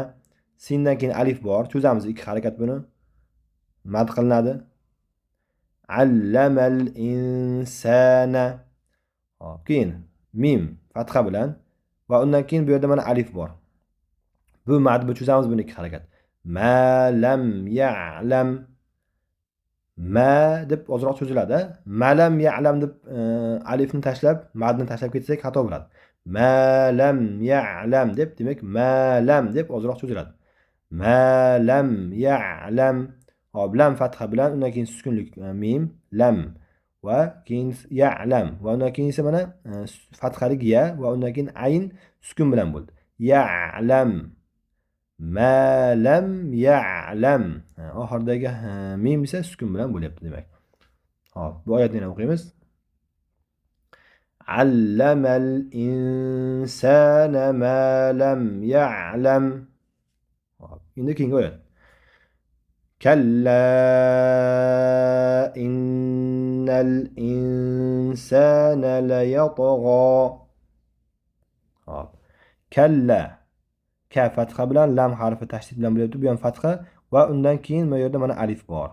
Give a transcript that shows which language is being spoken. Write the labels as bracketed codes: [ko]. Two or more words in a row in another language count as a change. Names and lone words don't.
[uz] Sindan keyin alif bor. Cho'zamiz ikki harakat buni. Mad qilinadi. [ar] علم الإنسان. [uz] Hop, keyin mim fatha bilan va undan keyin bu yerda mana alif bor. Bu mad bu, cho'zamiz buni ikki harakat. [ar] ما لم يعلم. [uz] Ma deb ozroq cho'ziladi. [ar] ما لم يعلم [uz] deb alifni tashlab, madni tashlab ketsak xato bo'ladi. [ar] ما لم يعلم [uz] deb, demak, [ar] ما لم [uz] deb ozroq cho'ziladi. [ar] ما لم يعلم. [uz] Hop, lam fatha bilan, undan keyin sukunlik mim, lam va keyin ya'lam va undan keyin esa mana fathalik ya va undan keyin ayn sukun bilan bo'ldi. [ar] يعلم. ما لم يعلم. [uz] Oxiridagi mim esa sukun bilan bo'lyapti demak. Hop, bu oyatni yana o'qiymiz. [ar] علم الإنسان ما لم يعلم. [uz] Hop, endi keyingi oyat. [ar] كلا إن الإنسان ليطغى. [uz] Hop. Kalla. Ka fatha bilan lam harfi tashdid bilan bo'lyapti. Bu ham fatha va undan keyin bu yerda mana alif bor.